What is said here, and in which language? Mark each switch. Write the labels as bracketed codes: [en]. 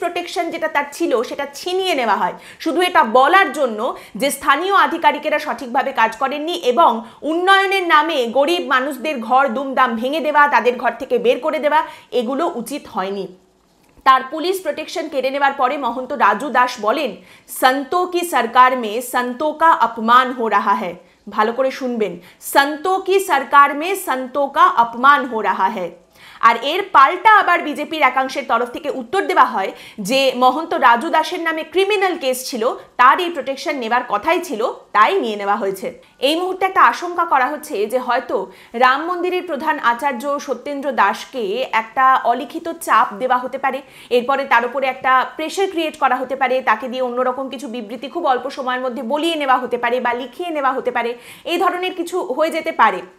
[bn] Protection যেটা তার ছিল সেটা ছিনিয়ে নেওয়া হয়, শুধু এটা বলার জন্য যে স্থানীয় আধিকারিকেরা সঠিকভাবে কাজ করেননি এবং উন্নয়নের নামে গরিব মানুষদের ঘর দুমদাম ভেঙে দেওয়া, তাদের ঘর থেকে বের করে দেওয়া, এগুলো উচিত হয়নি। তার পুলিশ প্রোটেকশন কেড়ে নেওয়ার পরে মহন্ত রাজু দাস বলেন, [hi] संतों की सरकार में संतों का अपमान हो रहा है। [bn] ভালো করে শুনবেন, [hi] संतों की सरकार में संतों का अपमान हो रहा है। [bn] আর এর পাল্টা আবার বিজেপির একাংশের তরফ থেকে উত্তর দেওয়া হয় যে মহন্ত রাজু দাসের নামে ক্রিমিনাল কেস ছিল, তার এই প্রোটেকশন নেবার কথাই ছিল, তাই নিয়ে নেওয়া হয়েছে। এই মুহূর্তে একটা আশঙ্কা করা হচ্ছে যে হয়তো রাম মন্দিরের প্রধান আচার্য সত্যেন্দ্র দাসকে একটা অলিখিত চাপ দেওয়া হতে পারে, এরপরে তার উপরে একটা প্রেশার ক্রিয়েট করা হতে পারে, তাকে দিয়ে অন্যরকম কিছু বিবৃতি খুব অল্প সময়ের মধ্যে বলিয়ে নেওয়া হতে পারে বা লিখিয়ে নেওয়া হতে পারে, এই ধরনের কিছু হয়ে যেতে পারে।